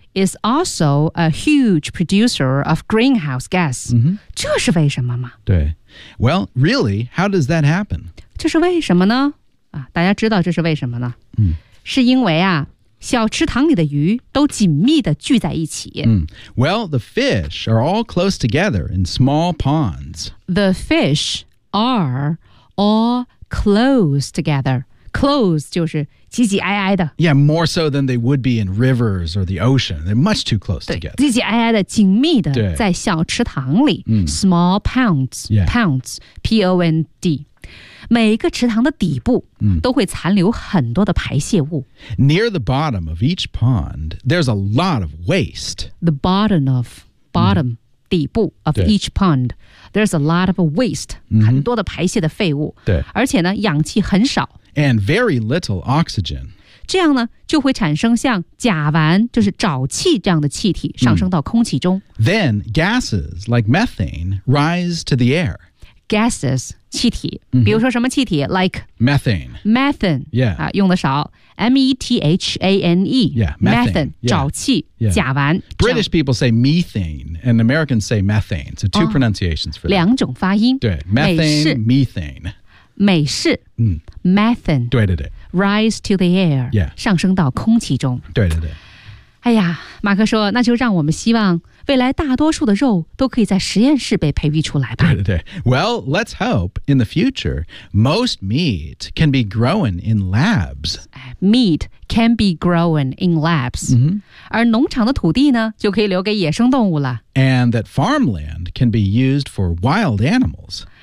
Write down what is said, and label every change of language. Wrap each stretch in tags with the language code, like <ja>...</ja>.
<en>is also a huge producer of greenhouse gas.、</en> <zh>这是为什么吗？</zh> <en>对。Well, really, how does that happen?</en> <zh>这是为什么呢？大家知道这是为什么呢？是因为啊小池塘里的鱼都紧密地聚在一起。</zh> <en>Well, the fish are all close together in small ponds. The fish are all close together.</en> <zh>Close 就是挤挤挨挨的。</zh> <en>Yeah, more so than they would be in rivers or the ocean. They're much too close together.</en> <zh>挤挤挨挨的，紧密的，在小池塘里。 Mm.</zh> <en>Small ponds,、 yeah. ponds, P-O-N-D.</en> <zh>每一个池塘的底部都会残留很多的排泄物。</zh> <en>Near the bottom of each pond, there's a lot of waste. The bottom of, bottom,、mm.</en> <zh>底部</zh> <en>of each pond, there's a lot of waste,、mm-hmm.</en> <zh>很多的排泄的废物。对。而且呢，氧气很少。</zh> <en>And very little oxygen.</en> <zh>这样呢，就会产生像甲烷，就是沼气这样的气体上升到空气中。 Mm.</zh> <en>Then gases like methane rise to the air.</en> <zh>Gases, 气体、mm-hmm. 比如说什么气体 like</zh> <en>methane. Methane, yeah.、</en> <zh>啊、用的少</zh> <en>M-E-T-H-A-N-E. Yeah, methane.</en> <zh>沼气、</zh> <en>yeah.</en> <zh>甲烷。</zh> <en>British people say methane and Americans say methane. So two、oh, pronunciations for that.</en> <zh>两种发音。</zh> <en>对 methane, methane.</en> <zh>美式、 mm.</zh> <en>methane.</en> <zh>对对对。</zh> <en>Rise to the air. Yeah.</en> <zh>上升到空气中。对对对。哎呀马克说那就让我们希望未来大多数的肉都可以在实验室被培育出来吧。</zh> <en>对对对。Well, let's hope in the future, most meat can be grown in labs. Meat can be grown in labs.、 Mm-hmm.</en> <zh>而农场的土地呢就可以留给野生动物了。</zh> <en>And that farmland can be used for wild animals.</en>